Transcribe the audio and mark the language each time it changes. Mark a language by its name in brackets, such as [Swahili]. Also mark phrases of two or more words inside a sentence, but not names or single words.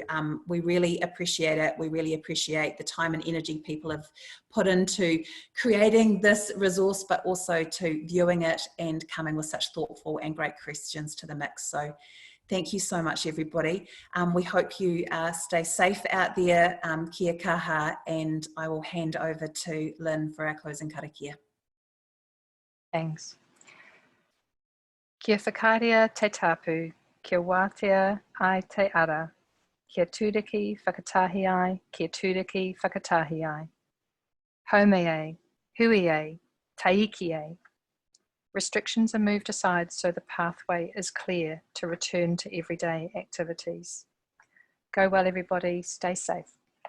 [English] We really appreciate it. We really appreciate the time and energy people have put into creating this resource, but also to viewing it and coming with such thoughtful and great questions to the mix. So thank you so much, everybody. We hope you stay safe out there. [Māori] Kia kaha, [English] and I will hand over to Lynn for our closing karakia. Thanks. [Māori] Kia whakaria te tapu, kia wātea ai te ara, kia tūriki whakatahi ai, kia tūriki whakatahi ai. Haume e, hui e, taiki e. [English] Restrictions are moved aside so the pathway is clear to return to everyday activities. Go well, everybody. Stay safe.